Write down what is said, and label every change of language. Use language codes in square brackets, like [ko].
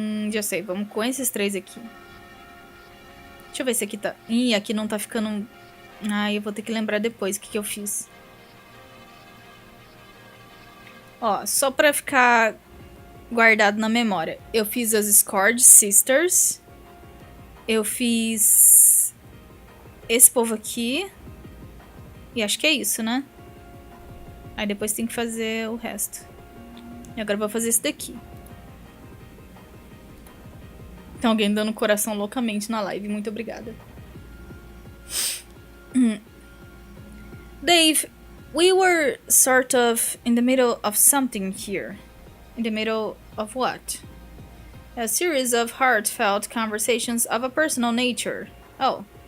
[pt] Já sei, vamos com esses 3 aqui. Deixa eu ver se aqui tá... Ih, aqui não tá ficando... Ai, eu vou ter que lembrar depois o que eu fiz. Ó, só pra ficar guardado na memória. Eu fiz as Scored Sisters. Eu fiz... esse povo aqui. E acho que é isso, né? Aí depois tem que fazer o resto. E agora eu vou fazer esse daqui. Tem alguém dando coração loucamente na live. Muito obrigada. [en] Dave, we were sort of in the middle of something here. In the middle of what? A series of heartfelt conversations of a personal nature. Oh.